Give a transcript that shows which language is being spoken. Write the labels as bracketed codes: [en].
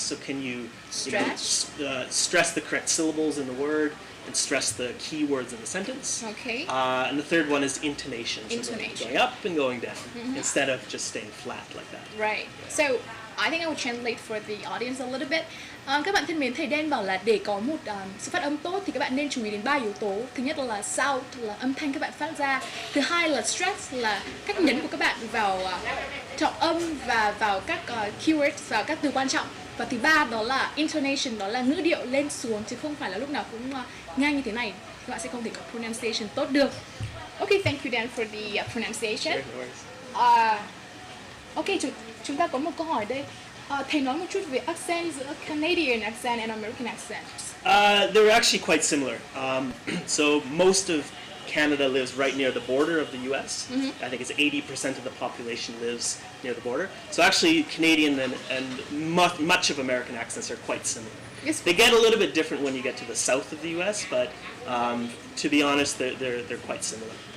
[en] So can you stress the correct syllables in the word and stress the key words in the sentence? Okay. And the third one is intonation. So going up and going down instead of just staying flat like that. Right. So I think I will translate for the audience a little bit. [vi] Các bạn thân mến, thầy Dan bảo là để có một sự phát âm tốt thì các bạn nên chú ý đến 3 yếu tố. Thứ nhất là sound, là âm thanh các bạn phát ra. Thứ hai là stress, là cách nhấn của các bạn vào trọng âm và vào các keywords, vào các từ quan trọng. Và thứ ba đó là intonation, đó là ngữ điệu lên xuống chứ không phải là lúc nào cũng nhanh như thế này. Các bạn sẽ không thể có pronunciation tốt được. [en] Okay, thank you Dan for the pronunciation. [vi] Okay, chúng ta có một câu hỏi đây. Thầy nói một chút về accent giữa [en] Canadian accent and American accent. They're actually quite similar. So most of Canada lives right near the border of the U.S. I think it's 80% of the population lives near the border. So actually, Canadian and much of American accents are quite similar. Yes. They get a little bit different when you get to the south of the U.S., but to be honest, they're quite similar.